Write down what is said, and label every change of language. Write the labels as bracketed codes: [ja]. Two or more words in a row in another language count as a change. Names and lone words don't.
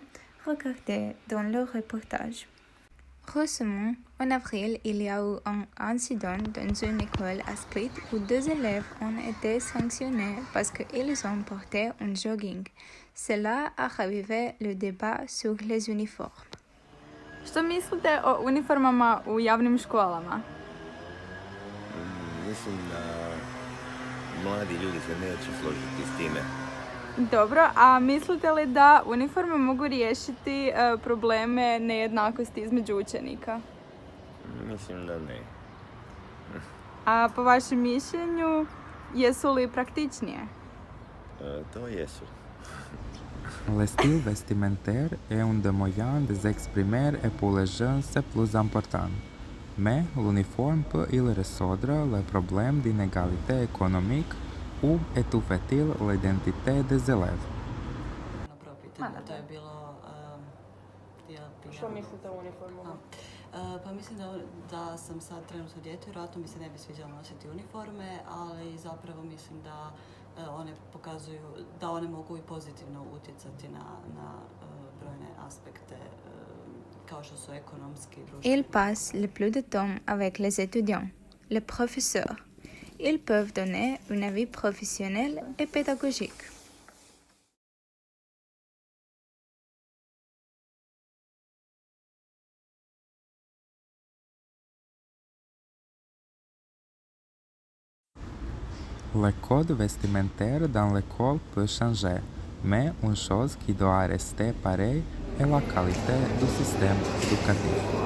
[fr] Regardez dans le reportage. Récemment, en avril, il y a eu un incident dans une école à Split où 2 élèves ont été sanctionnés parce qu'ils ont porté un jogging. Cela a ravivé le débat sur les uniformes. [hr] Što mislite o uniformama u javnim školama? Mislim da mladi ljudi se neće složiti s time. Dobro, a mislite li da uniforme mogu riješiti probleme nejednakosti između učenika? Mislim da ne. A po vašem mišljenju, jesu li praktičnije? To jesu. [fr] Le style vestimentaire est un des moyens de s'exprimer et pour les jeunes c'est plus important. Mais l'uniforme peut-il résoudre le problème d'inégalité économique ou étouffe-t-il l'identité des élèves? [hr] Prvo pitanje, to je bilo... Što mislite o uniformu? Pa mislim da sam sad trenutno dijete, vjerojatno mi se ne bi sviđalo nositi uniforme, ali zapravo mislim da one pokazuju, da one mogu i pozitivno utjecati na brojne aspekte kao što su ekonomski, društveni. [fr] Ils passent le plus de temps avec les étudiants, les professeurs. Ils peuvent donner un avis professionnel et pédagogique. Le code vestimentaire dans l'école peut changer, mais une chose qui doit rester pareille est la qualité du système éducatif.